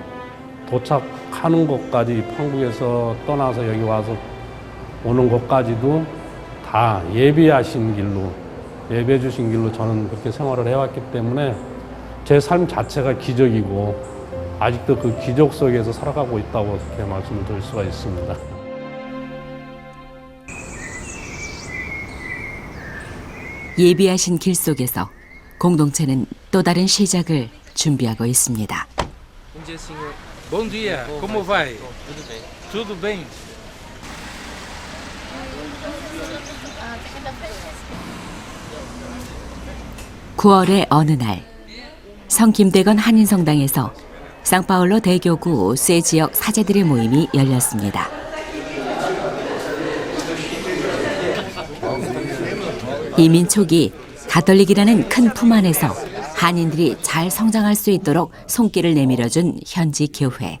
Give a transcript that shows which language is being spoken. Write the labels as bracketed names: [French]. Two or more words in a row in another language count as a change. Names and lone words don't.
[Korean] 도착하는 것까지, 한국에서 떠나서 여기 와서 오는 것까지도 다 예비하신 길로, 예배해 주신 길로 저는 그렇게 생활을 해왔기 때문에 제 삶 자체가 기적이고 아직도 그 기적 속에서 살아가고 있다고 그렇게 말씀을 드릴 수가 있습니다. 예비하신 길 속에서 공동체는 또 다른 시작을 준비하고 있습니다. [Portuguese] Bom dia, como vai? Tudo bem? [Korean] 9월의 어느 날, 성김대건 한인성당에서 상파울로 대교구 세 지역 사제들의 모임이 열렸습니다. 이민 초기 가톨릭이라는 큰 품 안에서 한인들이 잘 성장할 수 있도록 손길을 내밀어준 현지 교회.